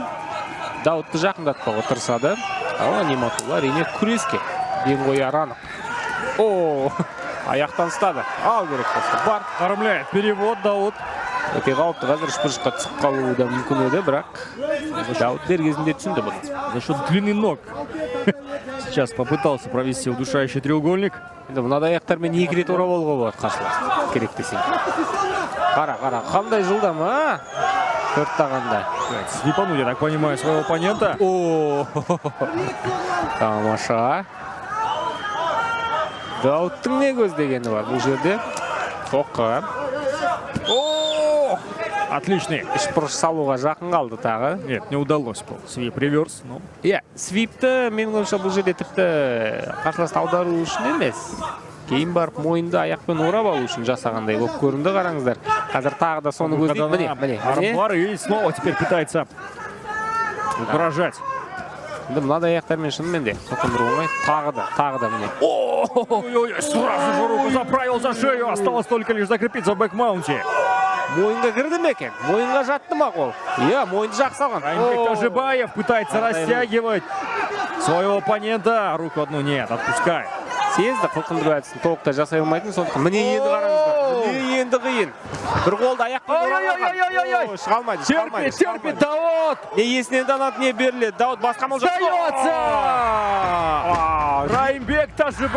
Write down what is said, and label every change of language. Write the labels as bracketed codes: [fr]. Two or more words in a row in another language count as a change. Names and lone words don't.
[kk] Даудты жақындатпауға тырысады. Ал Нематулла әрине күреске ден қояр анық. Аяқтан ұстады. Ал керек болса. Бар. [ru] Оформляет перевод Дауд. [kk] Өте қауіпті, қазір шпырышқа түсіп қалуы да мүмкін еді, бірақ Дауд дер кезінде түсінді бұны. [ru] За счет длины ног. Сейчас попытался провести удушающий треугольник. [kk] Енді мынадай аяқтармен 2 рет орап алуға болады қарсылас. Керек десең. Қара, қандай жылдам, а? Төрттағандай. [ru] Свипануть, я так понимаю, своего оппонента. [kk] Тамаша. Даудтың не көздегені бар бұл жерде? Соққы. [ru] Отличный. [kk] Шпырыш салуға жақын қалды тағы. [ru] Нет, не удалось. Свип реверс. [kk] Свипті менің ойымша бұл жерде тіпті қарсыласты аудару үшін емес. Кейін барып мойынды аяқпен орап алу үшін жасағандай болып көрінді, қараңыздар. Қазір тағы да соны көздейді. Міне. [ru] Армбар и снова теперь пытается угрожать. [kk] Мынадай аяқтармен шынымен де соқындыру оңай. Тағы да міне. Ой-ой-ой, [ru] сразу же руку заправил за шею. Осталось только лишь закрепиться в бэкмаунте. [kk] Мойынға кірді ме екен? Мойынға жатты ма қол? Мойынды жақсы алған. [ru] Раймбек Тажибаев пытается растягивать своего оппонента. Руку одну нет, отпускает. [kk] Сезді қылқындыру әдісін толықтай жасай алмайтын, сондықтан міне енді қараңыздар. Міне енді қиын. Бір қолды аяқпен оралған. Шыға алмайды. [ru] Терпит Дауд. [kk] Не есінен данады, не беріледі. Дауд басқа мол [ru] Сдается! Раймбек Тажибаев.